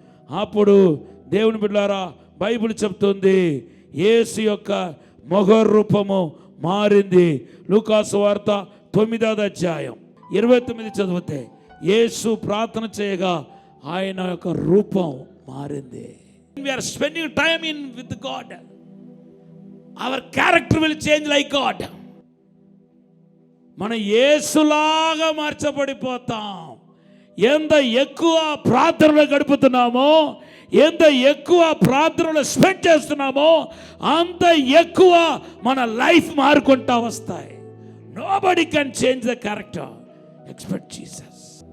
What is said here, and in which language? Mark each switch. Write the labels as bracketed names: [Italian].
[Telugu] అప్పుడు దేవుని బిడ్డలారా, బైబిల్ చెప్తుంది యేసు యొక్క మొహ రూపము మారింది. లూకా సువార్త 9వ అధ్యాయం 29 చదివితే, యేసు ప్రార్థన చేయగా ఆయన యొక్క రూపం మారింది. [English] We are spending time with God. Our character will change like God. [Telugu] మనం యేసులాగా మార్చబడిపోతాం. ఎంత ఎక్కువ ప్రార్థనలో గడుపుతున్నామో, ఎంత ఎక్కువ ప్రార్థనలో స్పెండ్ చేస్తున్నామో, అంత ఎక్కువ మన లైఫ్ మారుకుంటా వస్తాయి. [English] Nobody can change the character expect Jesus.